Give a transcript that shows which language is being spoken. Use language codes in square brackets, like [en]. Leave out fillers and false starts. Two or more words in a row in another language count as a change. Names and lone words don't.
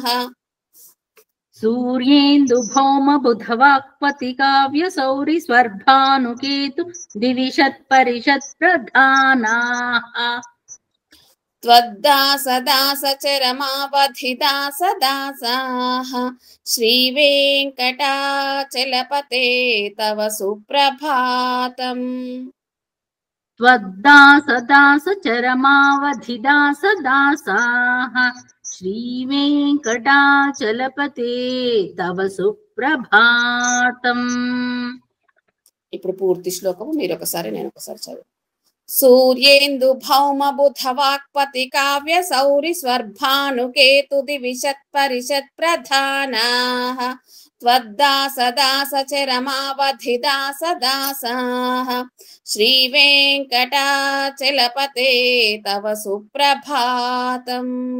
[sa] సూర్యేందు భౌమ బుధవాక్పతి కావ్య సౌరి స్వర్భానుకేతు దివిషత్ పరిషత్ ప్రధానాః. త్వద్దాస దాస చరమావధి దాస దాసః శ్రీవేంకటాచలపతే తవ సుప్రభాతం. त्वद्दासदासचरमावधिदासदासाः श्रीवेङ्कटाचलपते तव सुप्रभातम्। [te] ఇప్పుడు పూర్తి శ్లోకము మీరు ఒకసారి నేను ఒకసారి చదువు. [sa] సూర్యేందు భౌమ బుధ వాక్పతి కావ్య సౌరి స్వర్భానుకేతు దివిషత్ పరిషత్ ప్రధానాః త్వద్దాసదాస చరమావధి దాసదాసాః శ్రీ వెంకటాచలపతే తవ సుప్రభాతం.